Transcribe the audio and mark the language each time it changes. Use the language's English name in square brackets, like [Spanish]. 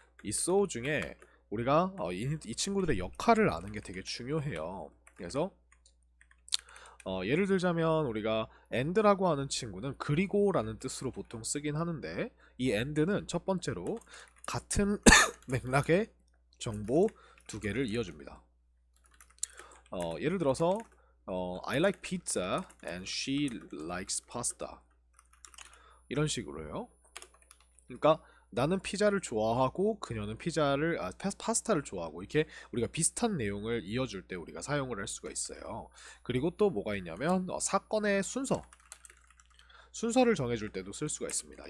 [Korean] 이 so 중에 우리가 이 친구들의 역할을 아는 게 되게 중요해요. 그래서 예를 들자면 우리가 and라고 하는 친구는 그리고 라는 뜻으로 보통 쓰긴 하는데, 이 and는 첫 번째로 같은 맥락의 정보 두 개를 이어줍니다. 예를 들어서 [English] I like pizza and she likes pasta [Korean] 이런 식으로요. 그러니까 나는 피자를 좋아하고 그녀는 파스타를 좋아하고, 이렇게 우리가 비슷한 내용을 이어줄 때 우리가 사용을 할 수가 있어요. 그리고 또 뭐가 있냐면 사건의 순서를 정해줄 때도 쓸 수가 있습니다.